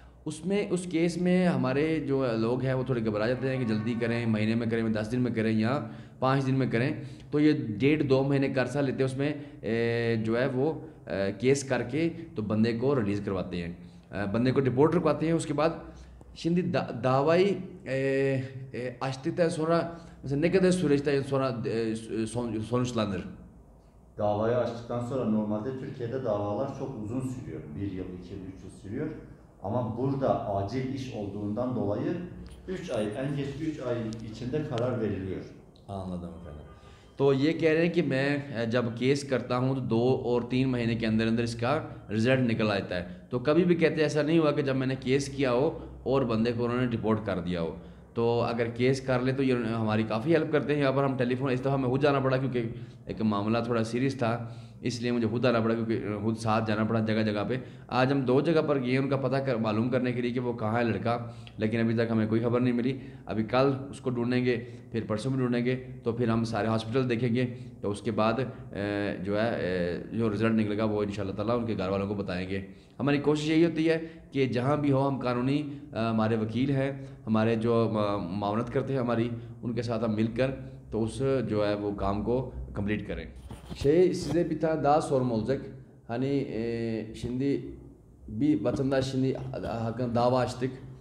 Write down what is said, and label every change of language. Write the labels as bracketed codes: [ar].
[hi] उस केस में हमारे जो लोग हैं वो थोड़े घबरा जाते हैं कि जल्दी करें, महीने में करें, 10 दिन में करें या 5 दिन में करें। तो ये 1.5-2 महीने का अर्सा लेते हैं। उसमें जो है वो केस करके तो बंदे को रिलीज़ करवाते हैं, बंदे को डिपोर्ट रखवाते हैं। उसके बाद [tr] Şimdi davayı açtıktan sonra mesela ne kadar süreçten sonra sonuçlanır? Davayı açtıktan sonra normalde Türkiye'de davalar çok uzun sürüyor. 1 yıl, 2 yıl, 3 yıl sürüyor. Ama burada acil iş olduğundan dolayı 3 ay, en geç 3 ay içinde karar veriliyor. Anladım efendim. [hi] तो ये कह रहे हैं कि मैं जब case करता हूँ तो 2 और 3 महीने के अंदर अंदर इसका रिजल्ट निकल आता है। तो कभी भी कहते हैं ऐसा नहीं हुआ कि जब मैंने केस किया हो और बंदे को उन्होंने रिपोर्ट कर दिया हो। तो अगर केस कर ले तो ये हमारी काफ़ी हेल्प करते हैं। यहाँ पर हम टेलीफोन इस दफ़ा हमें खुद जाना पड़ा क्योंकि एक मामला थोड़ा सीरियस था, इसलिए मुझे खुद आना पड़ा क्योंकि खुद साथ जाना पड़ा जगह जगह पे। आज हम 2 जगह पर गए उनका पता कर मालूम करने के लिए कि वो कहाँ है लड़का, लेकिन अभी तक हमें कोई खबर नहीं मिली। अभी कल उसको ढूंढेंगे, फिर परसों भी ढूंढेंगे, तो फिर हम सारे हॉस्पिटल देखेंगे। तो उसके बाद जो है जो रिज़ल्ट निकलेगा वो इंशाल्लाह ताला उनके घर वालों को बताएंगे। हमारी कोशिश यही होती है कि जहाँ भी हो हम कानूनी हमारे वकील हैं, हमारे जो मावनत करते हैं हमारी, उनके साथ हम मिलकर तो उस जो है वो काम को कंप्लीट करें. [tr] Size bir tane daha sorum olacak. Hani şimdi bir vatandaş şimdi hakkında dava açtık.